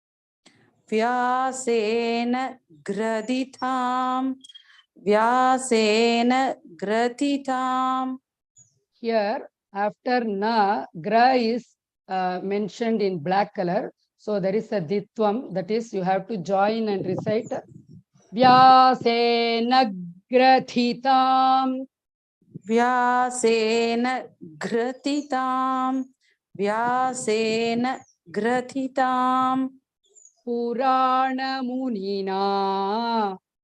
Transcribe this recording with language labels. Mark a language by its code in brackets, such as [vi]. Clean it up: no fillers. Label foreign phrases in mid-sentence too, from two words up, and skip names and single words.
[sa] व्यासेन ग्रथितम्. व्यासेन ग्रथितम्. [en] Here, after Na, Gra is mentioned in black color. So there is a Ditvam, that is, you have to join and recite [sa] व्यासेन ग्रथितम्. व्यासेन ग्रथितम्. व्यासेन ग्रथितम्. पुराण मुनिना.